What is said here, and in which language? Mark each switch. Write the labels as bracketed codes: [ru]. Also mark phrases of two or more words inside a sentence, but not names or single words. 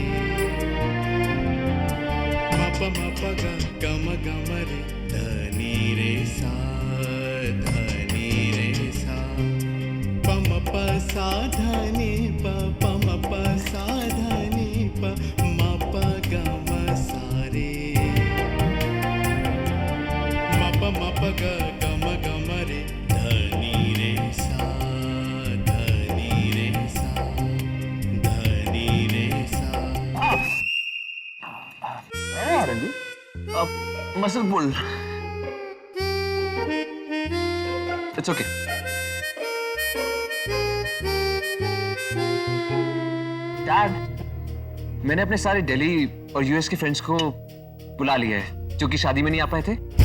[en] म प ग ग म रे धनी रे सा पम प साधनी प पम प साधनी प म प ग म सारे म प ग ग म रे धनी रे सा muscle pull. It's okay. [hi] डैड, मैंने अपने सारे दिल्ली और यूएस के फ्रेंड्स को बुला लिया है जो कि शादी में नहीं आ पाए थे।